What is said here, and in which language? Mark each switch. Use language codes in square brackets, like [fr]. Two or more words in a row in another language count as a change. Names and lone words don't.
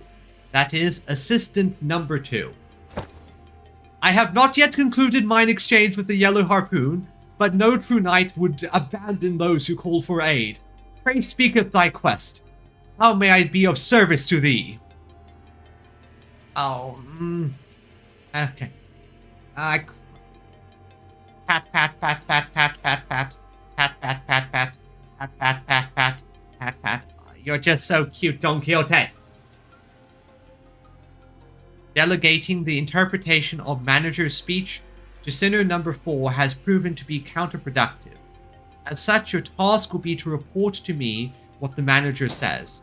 [en] That is, assistant number 2. I have not yet concluded mine exchange with the Yellow Harpoon, but no true knight would abandon those who call for aid. Pray speaketh thy quest. How may I be of service to thee? Okay. Pat, pat, pat, pat, pat, pat, pat, pat, pat, pat, pat, pat, pat, pat, pat, pat, pat, pat. You're just so cute, Don Quixote. Delegating the interpretation of manager's speech to sinner number 4 has proven to be counterproductive. As such, your task will be to report to me what the manager says.